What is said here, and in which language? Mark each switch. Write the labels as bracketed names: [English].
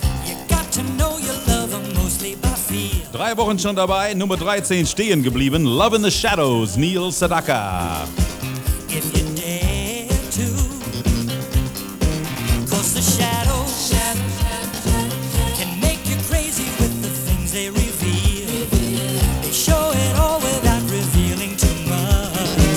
[English] You got to know your love mostly by feel. [German] 3 Wochen schon dabei, Nummer 13 stehen geblieben. [English] Love in the Shadows, Neil Sedaka. If you dare to, cause the shadows can make you crazy with the things they reveal. They show it all without revealing too much.